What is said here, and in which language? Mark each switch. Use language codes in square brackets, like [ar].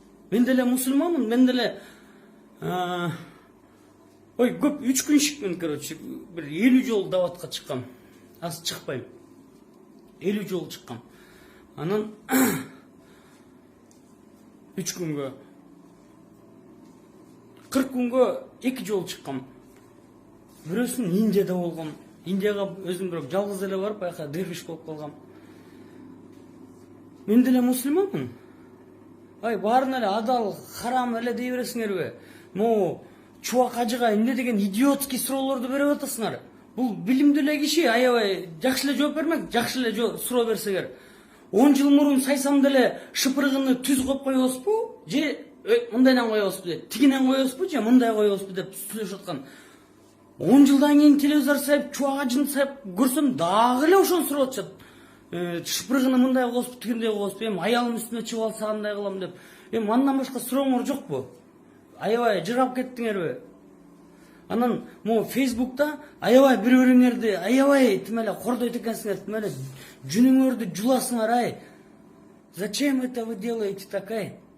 [ky] Мен деле көп 3 күн шықпын, короче, бір 50 жол даватқа шыққам. Аз шықпайм. 50 жол шыққам. Анан 3 күнгө 40 күнгө 2 жол шыққам. Бирөөсүн Индияда болгом. Индияга өзүм бирок жалгыз эле барып, аяка дервиш болуп калгам. Мен деле мусулманмын. Баарын эле адал, харам эле дей бересиңерби? Чубак ажыга эмне деген идиотский суроолорду берип атасыңар. Бул билимдүү эле киши, аябай жакшы эле жооп бермек, жакшы эле суроо берсеңер. 10 жыл мурун сайсам деле шыпырыгыны түз коюп коебузбу? Же мындайдан коебузбу дейт. Тигинен коебузбу же мындай коебузбу деп сүйлөшүп аткан. 10 жылдан кийин телевизор сайып, чубак ажын сайып көрсөм, дагы эле ошону сурап атышат. Шыпырыгыны мындай коебузбу, тигиндей коебузбу, аялым үстүнө чыгып алса кандай кылам деп. Андан башка сурооңор жокпу? Аябай жырап кеттиңерби? Анан Facebook'ta аябай бири-бириңерди аябай тимеле кордойт экенсиңер, тимеле жүнүңөрдү жуласыңар. [ru] Зачем это вы делаете такая?